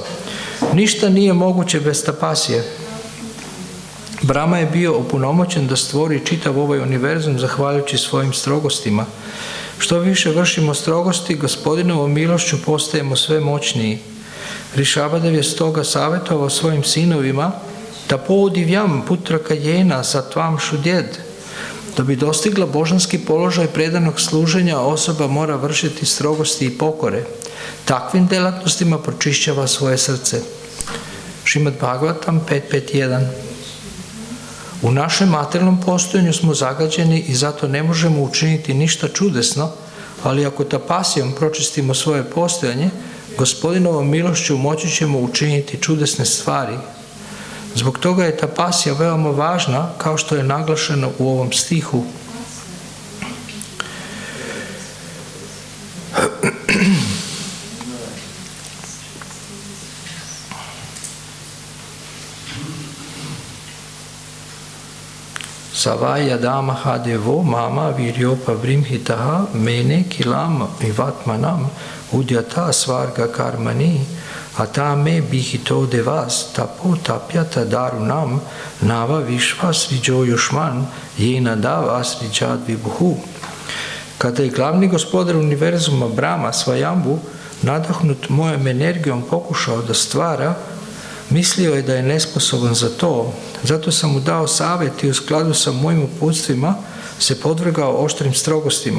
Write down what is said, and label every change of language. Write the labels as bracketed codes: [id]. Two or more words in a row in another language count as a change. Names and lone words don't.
[hr] Ništa nije moguće bez tapasije. Brahma je bio opunomoćen da stvori čitav ovaj univerzum zahvaljujući svojim strogostima. Što više vršimo strogosti, Gospodinovom milošću postajemo sve moćniji. Rišabadev je stoga savjetovao svojim sinovima da [sa] poudivjam putra kajena satvam šudjed. [hr] Da bi dostigla božanski položaj predanog služenja, osoba mora vršiti strogosti i pokore. Takvim delatnostima pročišćava svoje srce. Šrimad Bhagavatam 5.5.1. U našem materijalnom postojanju smo zagađeni i zato ne možemo učiniti ništa čudesno, ali ako tapasijom pročistimo svoje postojanje, Gospodinovom milošću moći ćemo učiniti čudesne stvari. Zbog toga je tapasija veoma važna, kao što je naglašeno u ovom stihu. [sa] Savaya damaha devo mama viryopa vrimhitaha mene kilam vivatmanam udyata svarga karmani atame bihito devas tapo tapyata darunam nava vishva sriđojušman jena dava sriđad vibhuhu. [hr] Kada je glavni gospodar univerzuma Brahma Svayambhu nadahnut mojom energijom pokušao da stvara, mislio je da je nesposoban za to. Zato sam mu dao savjet i u skladu sa mojim uputstvima se podvrgao oštrim strogostima.